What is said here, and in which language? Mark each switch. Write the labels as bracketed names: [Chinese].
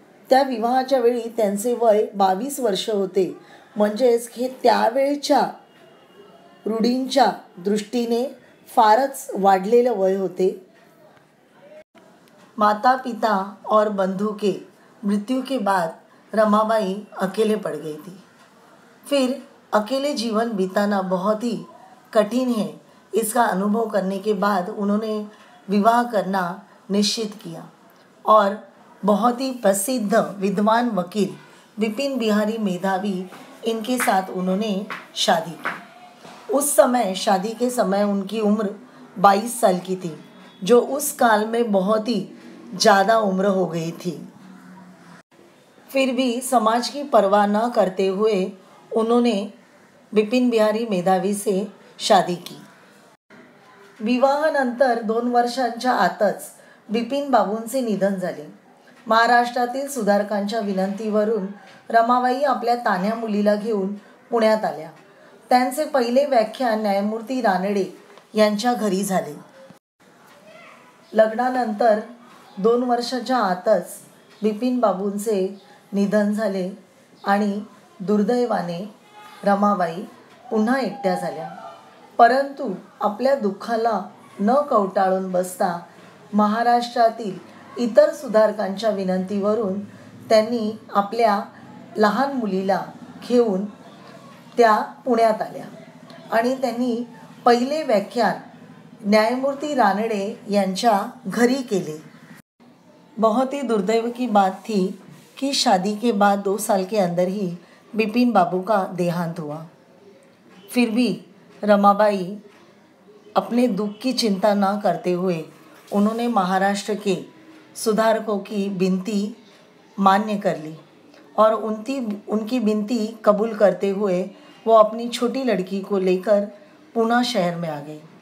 [Marathi] त्या विवाहाच्या वेळी त्यांचे वय 22 वर्ष होते, म्हणजेच हे त्यावेळच्या रूढींच्या दृष्टीने फारच वाढलेले वय होते। [Hindi] माता पिता और बंधु के मृत्यु के बाद रमाबाई अकेले पड़ गई थी। फिर अकेले जीवन बिताना बहुत ही कठिन है, इसका अनुभव करने के बाद उन्होंने विवाह करना निश्चित किया और बहुत ही प्रसिद्ध विद्वान वकील विपिन बिहारी मेधावी इनके साथ उन्होंने शादी की। उस समय शादी के समय उनकी उम्र 22 साल की थी, जो उस काल में बहुत ही ज़्यादा उम्र हो गई थी। फिर भी समाज की परवाह न करते हुए उन्होंने विपिन बिहारी मेधावी से शादी की। [Marathi] विवाहानंतर 2 वर्षांच्या आतच बिपिन बाबूंचे निधन झाले। महाराष्ट्रातील सुधारकांच्या विनंतीवरून रमाबाई आपल्या तान्ह्या मुलीला घेऊन पुण्यात आल्या। त्यांचे पहिले व्याख्यान न्यायमूर्ती रानडे यांच्या घरी झाले। लग्नानंतर 2 वर्षाच्या आतच बिपिन बाबूंचे निधन झाले आणि दुर्दैवाने रमाबाई पुन्हा एकट्या झाल्या। परंतु आपल्या दुःखाला न कवटाळून बसता महाराष्ट्रातील इतर सुधारकांच्या विनंतीवरून त्यांनी आपल्या लहान मुलीला घेऊन त्या पुण्यात आल्या आणि त्यांनी पहिले व्याख्यान न्यायमूर्ती रानडे यांच्या घरी केले। [Hindi] बहुत ही दुर्दैव की बात थी कि शादी के बाद 2 साल के अंदर ही बिपिन बाबू का देहांत हुआ। फिर भी रमाबाई अपने दुख की चिंता न करते हुए उन्होंने महाराष्ट्र के सुधारकों की विनती मान्य कर ली और उनकी विनती कबूल करते हुए वो अपनी छोटी लड़की को लेकर पुणे शहर में आ गए।